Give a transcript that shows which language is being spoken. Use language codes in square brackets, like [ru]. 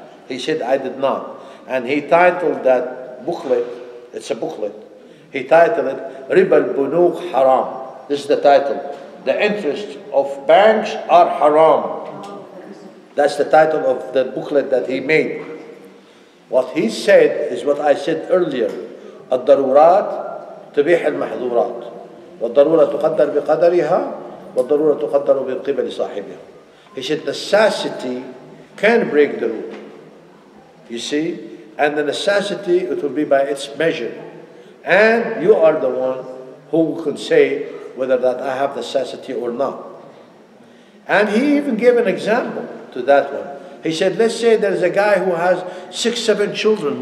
[en] He said I did not. And he titled that booklet, it's a booklet, he titled it Riba al-Bunuk Haram. This is the title. The interest of banks are haram. That's the title of the booklet that he made. What he said is what I said earlier. [ar] الضرورات تبيح المحظورات والضرورة تقدر بقدرها والضرورة تقدر بقبل صاحبها. [en] He said necessity can break the rule. You see? And the necessity, it will be by its measure. And you are the one who can say whether that I have necessity or not. And he even gave an example to that one. He said, let's say there's a guy who has 6, 7 children.